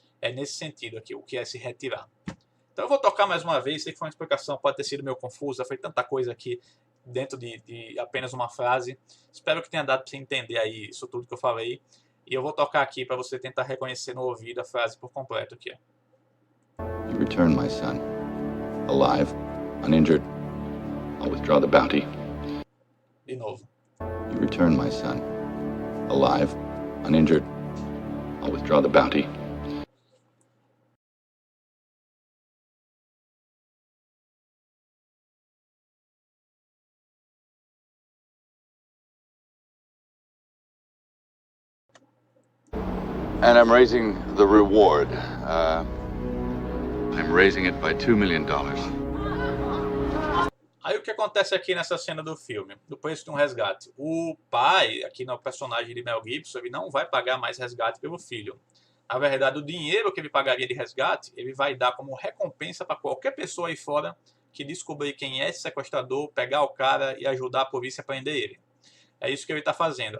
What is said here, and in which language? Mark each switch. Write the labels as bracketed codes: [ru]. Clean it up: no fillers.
[pt] É nesse sentido aqui, o que é se retirar. Então eu vou tocar mais uma vez, sei que foi uma explicação, pode ter sido meio confusa, foi tanta coisa aqui dentro de apenas uma frase. Espero que tenha dado para você entender aí isso tudo que eu falei. E eu vou tocar aqui para você tentar reconhecer no ouvido a frase por completo aqui. [en] You return my son, alive, uninjured. I'll withdraw the bounty. [pt] De novo. [en] You return my son, alive, uninjured. I'll withdraw the bounty. And I'm raising the reward. I'm raising it by $2 million. [pt] Aí o que acontece aqui nessa cena do filme? Do preço de um resgate. O pai, aqui no personagem de Mel Gibson, ele não vai pagar mais resgate pelo filho. Na verdade, o dinheiro que ele pagaria de resgate, ele vai dar como recompensa para qualquer pessoa aí fora que descobrir quem é esse sequestrador, pegar o cara e ajudar a polícia a prender ele. É isso que ele está fazendo.